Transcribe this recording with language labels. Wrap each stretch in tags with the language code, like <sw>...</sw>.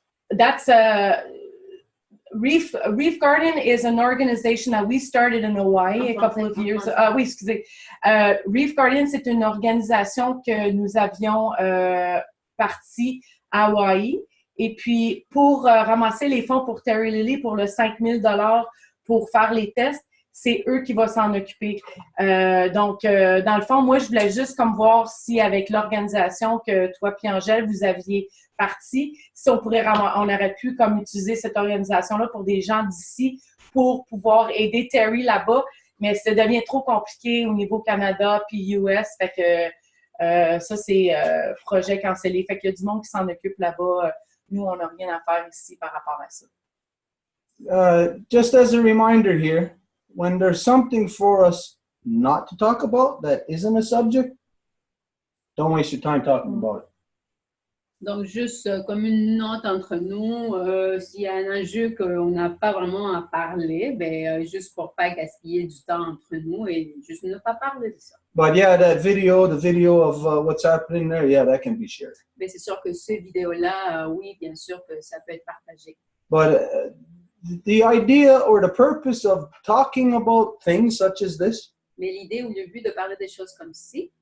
<en>That's Reef Garden is an organization that we started in Hawaii a couple of years.</en> <fr>Oui, excusez. Reef Garden, c'est une organisation que nous avions partie à Hawaï. Et puis, pour ramasser les fonds pour Terry Lily, pour le 5 000 $ pour faire les tests, c'est eux qui vont s'en occuper. Donc, dans le fond, moi, je voulais juste comme voir si avec l'organisation que toi puis Angèle, vous aviez parti, si on aurait pu comme utiliser cette organisation-là pour des gens d'ici pour pouvoir aider Terry là-bas, mais ça devient trop compliqué au niveau Canada puis US, fait que ça, c'est projet cancellé. Fait qu'il y a du monde qui s'en occupe là-bas. Nous, on n'a rien à faire ici par rapport à ça.</fr> <en>Just as a reminder here, when there's something for us not to talk about that isn't a subject, don't waste your time talking about it.</en> <fr>Donc, juste comme une note entre nous, s'il y a un enjeu qu'on n'a pas vraiment à parler, ben, juste pour pas gaspiller du temps entre nous et juste ne pas parler de ça.</fr> <en>But yeah, the video of what's happening there, yeah, that can be shared.</en> <fr>Mais c'est sûr que cette vidéo-là, oui, bien sûr que ça peut être partagé.</fr> <en>But the idea or the purpose of talking about things such as this,</en> <fr>mais l'idée ou le but de parler des choses comme ci,</fr>